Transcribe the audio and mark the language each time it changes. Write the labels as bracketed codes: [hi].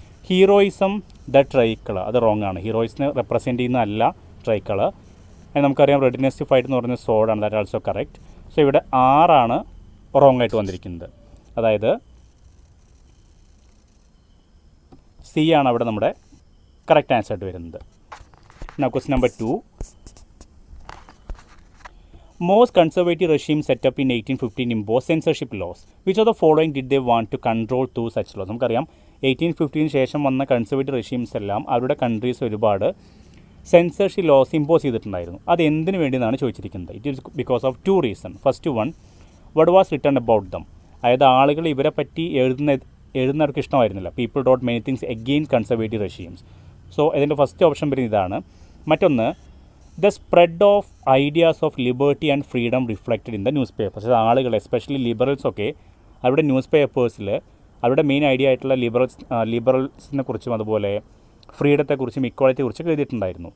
[ml] Heroism the tricolour, അത് wrong ആണ്. ഹീറോയിസിനെ represent ചെയ്യുന്നതല്ല ട്രൈക്കളർ. നമുക്കറിയാം റെഡിനെസ് ഫൈറ്റ് എന്ന് പറയുന്ന സോഡാണ്, ദാറ്റ് ആൾസോ കറക്റ്റ്. സോ ഇവിടെ 6 റോങ് ആയിട്ട് വന്നിരിക്കുന്നത്. അതായത് സി ആണ് അവിടെ നമ്മുടെ കറക്റ്റ് ആൻസർ ആയിട്ട് വരുന്നത്. Question number 2. [en] Most conservative regime set up in 1815 imposed censorship laws. Which of the following did they want to control through such laws? [ml] നമുക്കറിയാം 1815 ശേഷം വന്ന കൺസർവേറ്റീവ് റെഷീംസ് എല്ലാം അവരുടെ കൺട്രീസ് ഒരുപാട് സെൻസർഷിപ്പ് ലോസ് ഇമ്പോസ് ചെയ്തിട്ടുണ്ടായിരുന്നു. അത് എന്തിനു വേണ്ടി എന്നാണ് ചോദിച്ചിരിക്കുന്നത്. [en] It is because of 2 reasons. First one, what was written about them? [ml] അതായത് ആളുകൾ ഇവരെ പറ്റി എഴുതുന്നവർക്ക് ഇഷ്ടമായിരുന്നില്ല. [en] People wrote many things against conservative regimes. [ml] So ഇതിൻ്റെ ഫസ്റ്റ് ഓപ്ഷൻ വരുന്നത് ഇതാണ്. [en] മറ്റൊന്ന്, the spread of ideas of liberty and freedom reflected in the newspapers. [ml] അത് ആളുകൾ എസ്പെഷ്യലി ലിബറൽസൊക്കെ അവരുടെ ന്യൂസ് പേപ്പേഴ്സിൽ അവരുടെ മെയിൻ ഐഡിയ ആയിട്ടുള്ള ലിബറൽസിനെ കുറിച്ചും അതുപോലെ ഫ്രീഡത്തെക്കുറിച്ചും ഇക്വാളിറ്റിയെക്കുറിച്ചൊക്കെ എഴുതിയിട്ടുണ്ടായിരുന്നു.